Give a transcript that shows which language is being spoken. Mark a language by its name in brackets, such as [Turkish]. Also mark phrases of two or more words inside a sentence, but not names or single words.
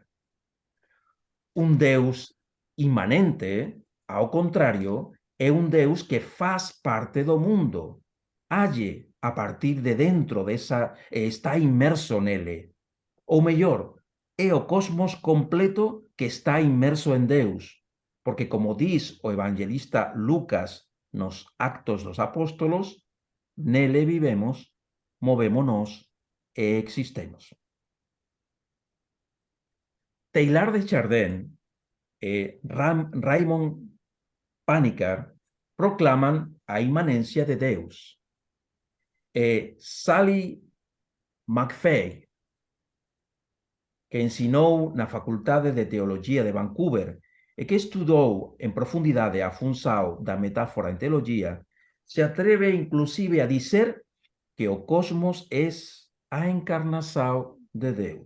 [Galician] Un Deus inmanente, ao contrario, é un Deus que faz parte do mundo, halle a partir de dentro desa e está inmerso nele. Ou mellor, é o cosmos completo que está inmerso en Deus, porque como diz o evangelista Lucas nos Actos dos Apóstolos, nele vivemos, movémonos e existemos. Teilhard de Chardin e Raymond Panikkar proclaman a inmanencia de Deus. E Sally McFay, que ensinou na Facultade de Teologia de Vancouver e que estudou en profundidade a função da metáfora en teologia, se atreve inclusive a dizer que o cosmos é a encarnação de Deus.